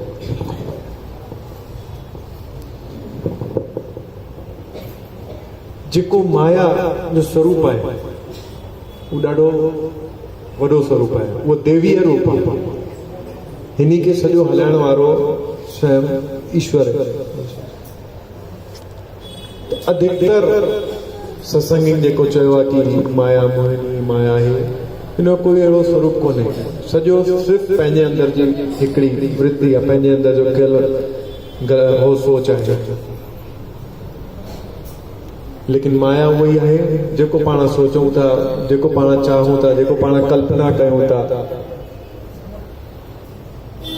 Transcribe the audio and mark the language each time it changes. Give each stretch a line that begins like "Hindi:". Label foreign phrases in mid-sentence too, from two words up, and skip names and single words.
Sindhi: जेको माया जो स्वरूप आहे उहो ॾाढो वॾो स्वरूप आहे, उहो देवीय रूप आहे, हिन खे सॼो हलाइण वारो स्वयं ईश्वर है। अधिकतर सत्संगी जेको चयो आहे कि माया मोहिनी माया आहे, हिन कोई अहिड़ो स्वरूप कोन्हे, सॼो सिर्फ़ु पंहिंजे अंदर जी हिकिड़ी वृत्ति आहे, पंहिंजे अंदर जो कयल हो सोच आहे। लेकिन माया उहा ई आहे जेको पाण सोचूं था, जेको पाण चाहूं था, जेको पाण कल्पना कयूं था।